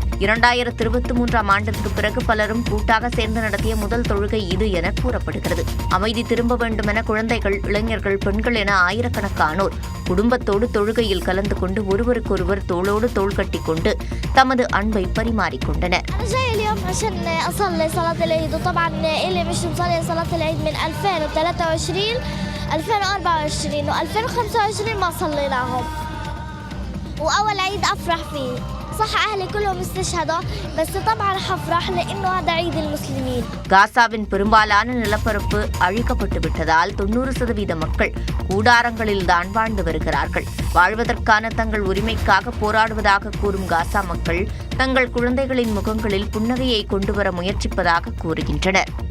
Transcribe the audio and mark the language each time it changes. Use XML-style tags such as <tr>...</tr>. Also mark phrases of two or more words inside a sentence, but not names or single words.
<ta>2023ஆம் ஆண்டிற்கு பிறகு பலரும் கூட்டாக சேர்ந்து நடத்திய முதல் தொழுகை இது என கூறப்படுகிறது. அமைதி திரும்ப வேண்டுமென குழந்தைகள், இளைஞர்கள், பெண்கள் என ஆயிரக்கணக்கானோர் குடும்பத்தோடு தொழுகையில் கலந்து கொண்டு ஒருவருக்கொருவர் தோளோடு தோள் கட்டிக்கொண்டு தமது அன்பை பரிமாறிக்கொண்டனர்.</ta> <ar>اليوم عشان اصلي صلاه العيد وطبعا الي مش مصلي صلاه العيد من 2023 2024 و2025 ما صليناهم واول عيد افرح فيه. صح اهلي كلهم استشهدوا بس طبعا حفرح لانه هذا عيد المسلمين.</ar> <ta>காசாவின் பெரும்பாலான நிலப்பரப்பு அழிக்கப்பட்டு விட்டதால் 90% மக்கள் கூடாரங்களில்தான் வாழ்ந்து வருகிறார்கள். வாழ்வதற்கான தங்கள் உரிமைக்காக போராடுவதாக கூறும் காசா மக்கள் தங்கள் குழந்தைகளின் முகங்களில் புன்னகையை கொண்டுவர முயற்சிப்பதாக கூறுகின்றனர்.</ta>